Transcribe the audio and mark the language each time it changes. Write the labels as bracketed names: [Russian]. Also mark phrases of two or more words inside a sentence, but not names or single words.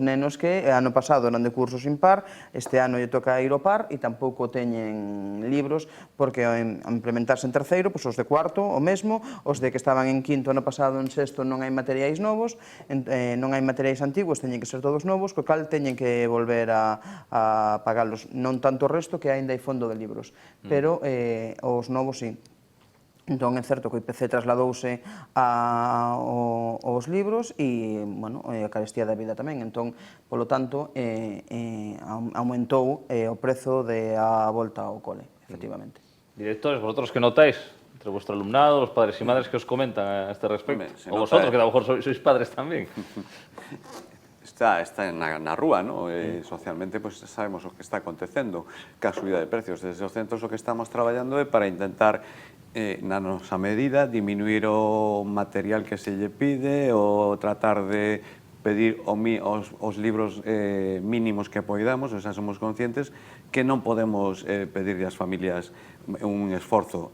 [Galician] nenos que ano pasado eran de cursos impar, este ano lle toca ir ao par e tampouco teñen libros porque ao implementarse en terceiro, pois os de cuarto o mesmo, os de que estaban en quinto ano pasado en sexto non hai materiais novos, non hai materiais antigos, teñen que ser todos novos, co cal teñen que volver a pagalos, non tanto o resto que aínda hai fondo de libros, pero os novos sí. Entón é certo que o IPC trasladouse aos libros e, bueno, a carestía da vida tamén, entón, polo tanto, aumentou o prezo da volta ao cole, efectivamente. [Spanish] Directores, vosotros que notáis entre vuestro alumnado, los padres y madres que os comentan a este respecto, o vosotros que a lo mejor sois padres tamén. [Galician] Está na rúa, ¿no? Socialmente, pues sabemos o que está acontecendo ca subida de precios. Desde os centros o que estamos traballando é para intentar na nosa medida, diminuir o material que se lle pide ou tratar de pedir os libros mínimos que poidamos, o sea, somos conscientes que non podemos pedirle ás familias un esforzo.